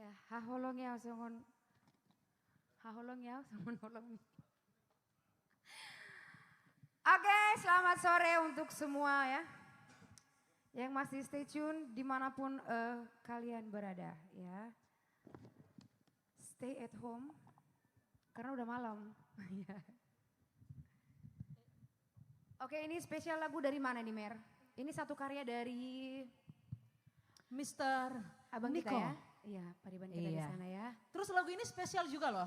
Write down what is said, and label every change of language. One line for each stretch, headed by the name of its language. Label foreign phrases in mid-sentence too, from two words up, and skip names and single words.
Batak Toba: Haholong ya songon. Haholong ya songon holong.
Indonesian: Oke, selamat sore untuk semua ya. Yang masih
English: stay tune
Indonesian: dimanapun kalian berada ya.
English: Stay at home
Indonesian: karena udah malam. Oke, ini spesial lagu dari mana nih Mer? Ini satu karya dari Mr. abang Niko. kita ya. Iya, pariban kita di sana ya. Terus lagu ini spesial juga loh.